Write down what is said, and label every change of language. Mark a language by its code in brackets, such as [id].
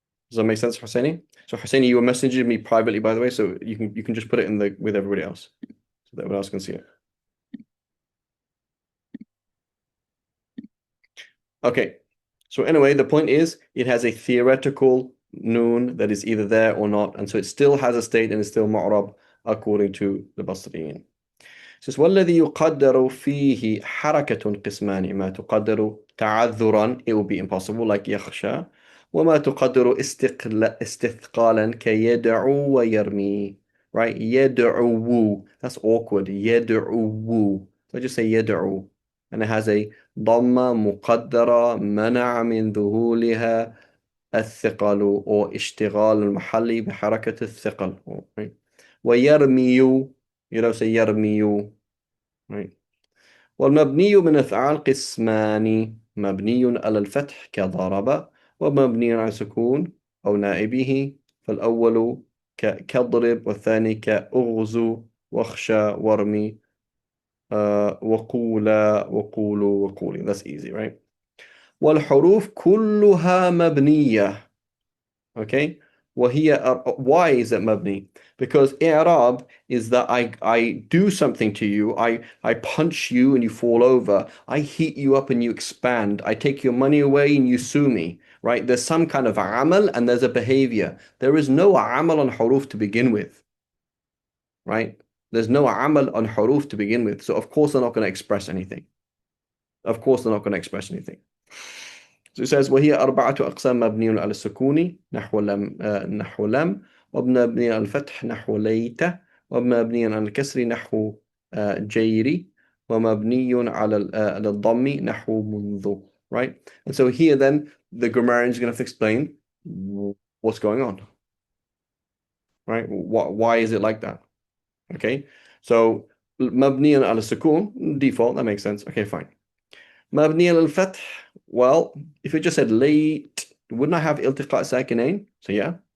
[en] Does that make sense, Husseini? So Husseini, you were messaging me privately, by the way, so you can just put it in the with everybody else, so that everyone else can see it. Okay. So anyway, the point is it has a theoretical noon that is either there or not, and so it still has a state and is still mu'rab according to the Basriyin. Says [ar] والذي يقدر فيه حركة قسمان ما تقدر تعذرا, [en] it will be impossible like [ar] يخشى, وما تقدر استثقالا كيدعو ويرمي, [en] right? يدعو, that's awkward. [ar] يدعو, [en] so I just say [ar] يدعو, [en] and it has a [ar] ضمة مقدرة منع من ذهولها الثقل or اشتغال المحل بحركة الثقل, [en] right? ويرمي, you don't say يرمي, right? [ar] والمبني من أفعال قسمان, مبني على الفتح كضرب ومبني على السكون أو نائبه. فالأول كاضرب، والثاني كأغزو واخشى وارمي وقولا وقولوا وقولي. [en] That's easy, right? [ar] والحروف كلها مبنية. [en] Okay? [ar] وهي [en] why is it مبني? Because إعراب is that I do something to you, I punch you and you fall over, I heat you up and you expand, I take your money away and you sue me, right? There's some kind of amal and there's a behavior. There is no amal on huruf to begin with, right? There's no amal on huruf to begin with. So of course they're not going to express anything. Of course they're not going to express anything. So it says [ar] وهي أربعة أقسام مبني على السكون نحو لم نحو لم، ومبني على الفتح نحو ليت، ومبني على الكسر نحو جيري، ومبني على الضم نحو منذ. [en] Right? And so here then the grammarian is going to have to explain what's going on. Right? Why is it like that? Okay? So [ar] مبني على السكون, [en] default, that makes sense. Okay, fine. [ar] مبني على الفتح. [en] Well, if it just said late, wouldn't I have iltiqa sakinain? So yeah.